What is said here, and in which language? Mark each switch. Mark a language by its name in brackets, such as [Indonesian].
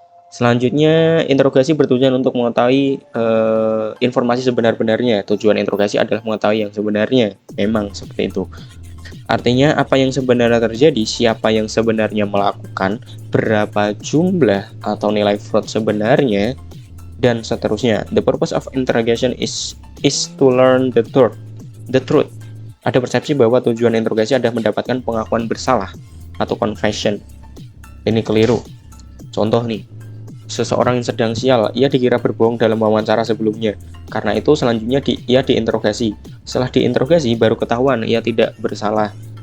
[Indonesian] Selanjutnya, interogasi bertujuan untuk mengetahui informasi sebenar-benarnya. Tujuan interogasi adalah mengetahui yang sebenarnya. Memang seperti itu. Artinya, apa yang sebenarnya terjadi, siapa yang sebenarnya melakukan, berapa jumlah atau nilai fraud sebenarnya, dan seterusnya. [English] The purpose of interrogation is to learn the truth. [Indonesian] Ada persepsi bahwa tujuan interogasi adalah mendapatkan pengakuan bersalah atau confession. Ini keliru. Contoh nih, seseorang yang sedang sial, ia dikira berbohong dalam wawancara sebelumnya. Karena itu selanjutnya ia diinterogasi. Setelah diinterogasi baru ketahuan ia tidak bersalah.